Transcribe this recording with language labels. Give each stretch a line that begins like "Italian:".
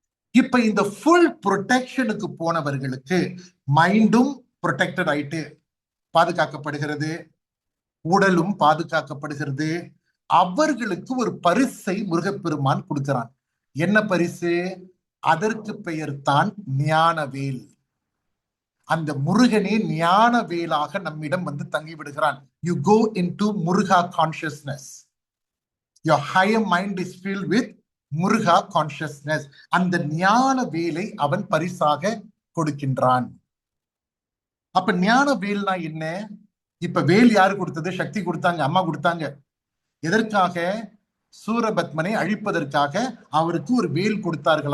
Tamil: இப்ப இந்த full ப்ரொடெக்ஷனுக்கு போனவர்களுக்கு மைண்டும் protected ஆயிட்டு பாதுகாக்கப்படுகிறது, உடலும் பாதுகாக்கப்படுகிறது. அவர்களுக்கு ஒரு பரிசை முருகப்பெருமான் கொடுக்கிறான். என்ன பரிசு? அதற்கு பெயர் தான் ஞானவேல். அந்த முருகனே ஞானவேலாக நம்மிடம் வந்து தங்கி விடுகிறான்.
English: You go into Muruga consciousness. Your higher mind is filled with Muruga consciousness.
Tamil: அந்த ஞான வேலை அவன் பரிசாக கொடுக்கின்றான். அப்ப ஞான வேல்னா என்ன? இப்ப வேல் யாரு கொடுத்தது? சக்தி கொடுத்தாங்க, அம்மா கொடுத்தாங்க. எதற்காக? சூரபத்மனை அழிப்பதற்காக அவருக்கு ஒரு வேல் கொடுத்தார்கள்.